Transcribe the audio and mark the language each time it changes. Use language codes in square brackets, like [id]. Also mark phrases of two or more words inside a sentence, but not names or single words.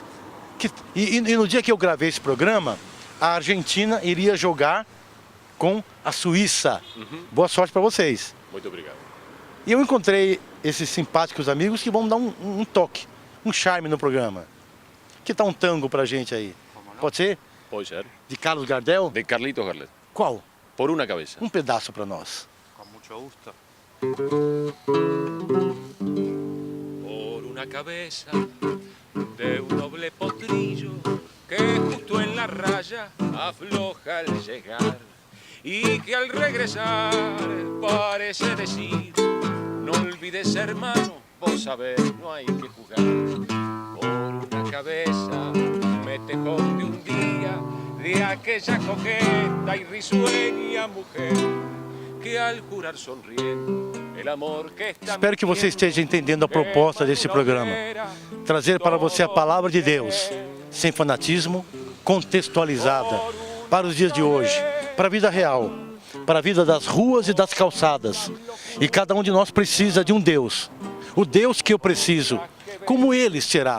[pt] E no dia que eu gravei esse programa, a Argentina iria jogar com a Suíça. Boa sorte para vocês. Muito obrigado. E eu encontrei esses simpáticos amigos que vão dar um toque, um charme no programa. Que tal um tango pra gente aí? Pode ser? Pode ser. De Carlos Gardel? De Carlitos Garlet. Qual? Por una cabeza. Um pedaço para nós. [es] Con mucho gusto. Por una cabeza de un doble potrillo que justo en la raya afloja al llegar y que al regresar parece decir: no olvides, hermano, vos sabés, no hay que jugar. Por una cabeza me te esconde un día de aquella coqueta y risueña mujer que al jurar sonriendo el amor que está. [pt] Espero que você esteja entendendo a proposta desse programa. Trazer para você a palavra de Deus, sem fanatismo, contextualizada, para os dias de hoje, para a vida real, para a vida das ruas e das calçadas. E cada um de nós precisa de um Deus. O Deus que eu preciso, como ele será?